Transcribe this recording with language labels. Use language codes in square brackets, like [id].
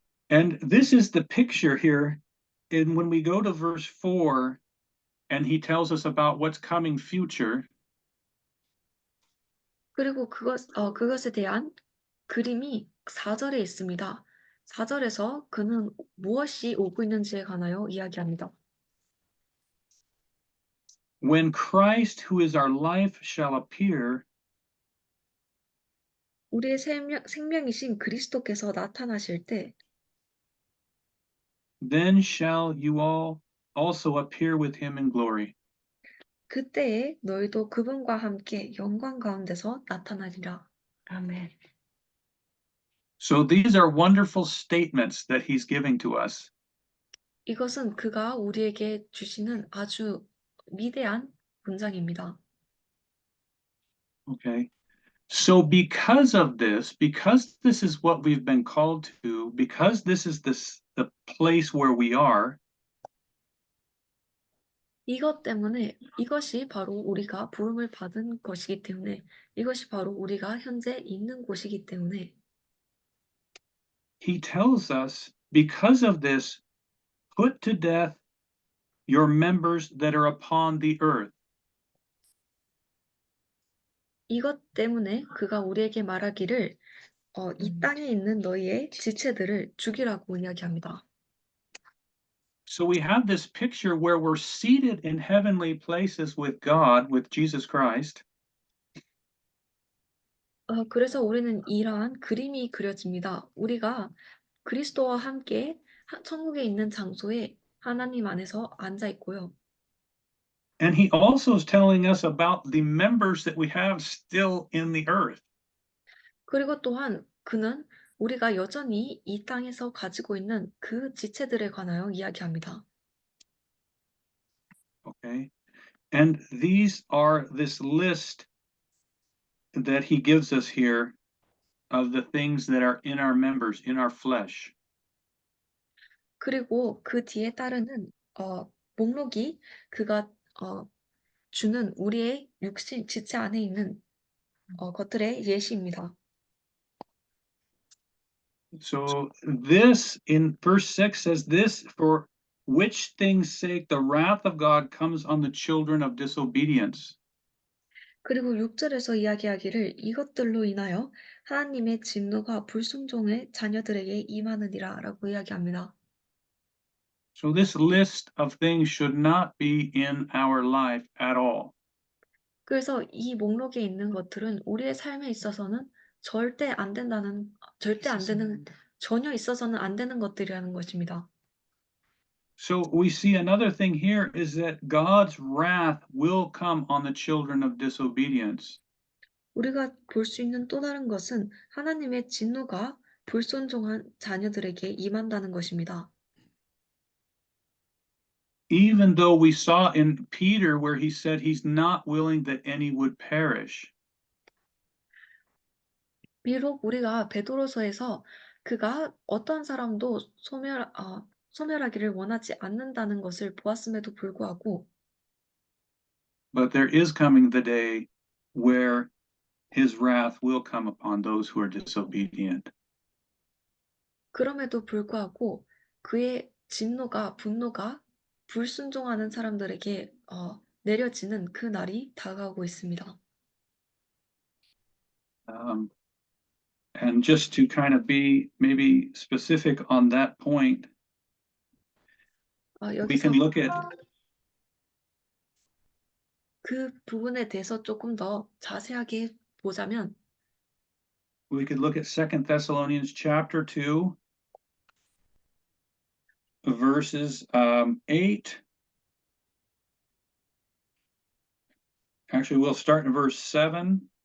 [en] And this is the picture here. And when we go to verse 4, and he tells us about what's coming future. [ko] 그리고 그것에 대한 그림이 4절에 있습니다. 4절에서 그는 무엇이 오고 있는지에 관하여 이야기합니다. [en] When Christ, who is our life, shall appear, [ko] 우리의 생명이신 그리스도께서 나타나실 때 [en] then shall you all also appear with him in glory. [ko] 그때에 너희도 그분과 함께 영광 가운데서 나타나리라. 아멘. [en] So these are wonderful statements that he's giving to us. [ko] 이것은 그가 우리에게 주시는 아주 위대한 문장입니다. [en] Okay. So because of this, because this is what we've been called to, because this is the place where we are, [ko] 이것 때문에 이것이 바로 우리가 부름을 받은 것이기 때문에 이것이 바로 우리가 현재 있는 곳이기 때문에 [en] he tells us because of this, put to death your members that are upon the earth. [ko] 이것 때문에 그가 우리에게 말하기를 이 땅에 있는 너희의 지체들을 죽이라고 이야기합니다. [en] So we have this picture where we're seated in heavenly places with God, with Jesus Christ. [ko] 그래서 우리는 이러한 그림이 그려집니다. 우리가 그리스도와 함께 천국에 있는 장소에 하나님 안에서 앉아 있고요. [en] And he also is telling us about the members that we have still in the earth. [ko] 그리고 또한 그는 우리가 여전히 이 땅에서 가지고 있는 그 지체들에 관하여 이야기합니다. [en] Okay. And these are this list that he gives us here of the things that are in our members, in our flesh. [ko] 그리고 그 뒤에 따르는 목록이 그가 주는 우리의 육신 지체 안에 있는 것들의 예시입니다. [en] So this in verse 6 says this, for which things sake the wrath of God comes on the children of disobedience. [ko] 그리고 6절에서 이야기하기를 이것들로 인하여 하나님의 진노가 불순종의 자녀들에게 임하느니라 라고 이야기합니다. [en] So this list of things should not be in our life at all. [ko] 그래서 이 목록에 있는 것들은 우리의 삶에 있어서는 절대 안 되는, 전혀 있어서는 안 되는 것들이라는 것입니다. [en] So we see another thing here is that God's wrath will come on the children of disobedience. [ko] 우리가 볼 수 있는 또 다른 것은 하나님의 진노가 불순종한 자녀들에게 임한다는 것입니다. [en] Even though we saw in Peter where he said he's not willing that any would perish. [ko] 비록 우리가 베드로서에서 그가 어떤 사람도 소멸하기를 원하지 않는다는 것을 보았음에도 불구하고 [en] But there is coming the day where his wrath will come upon those who are disobedient. [ko] 그럼에도 불구하고 그의 진노가 분노가 불순종하는 사람들에게 내려지는 그 날이 다가오고 있습니다. [en] And just to kind of be maybe specific on that point, we [ko] 여기서 [en] can look at [ko] 그 부분에 대해서 조금 더 자세하게 보자면 [en] we could look at 2 Thessalonians chapter 2 verses 8. Actually, we'll start in verse 7.